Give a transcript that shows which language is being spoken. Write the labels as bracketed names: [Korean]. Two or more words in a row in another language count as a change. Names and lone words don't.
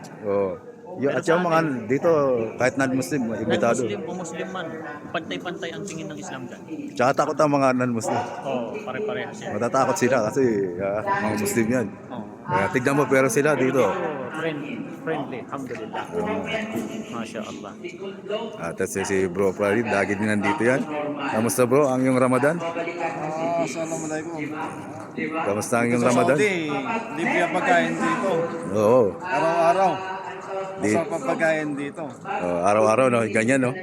[Filipino] Oh. At yung mga dito kahit non-Muslim, imbitado. Non-Muslim o Muslim man, pantay-pantay ang tingin ng Islam dyan. Tsaka takot ang mga non-Muslim. Oo, pare-parehas yan. Matatakot sila kasi mga Muslim yan. Oo. Tignan mo pero sila dito. Friendly, [Arabic] الحمد لله. ما شاء الله. [Filipino] At si Bro Farid, lagi din nandito yan. Kamusta bro ang iyong Ramadan? Assalamualaikum. Kamusta ang iyong Sa Ramadan? Saudi, libre ang pagkain dito. Oo. Araw-araw. Di, Masarap ang pagkain dito. araw-araw no, ganyan no.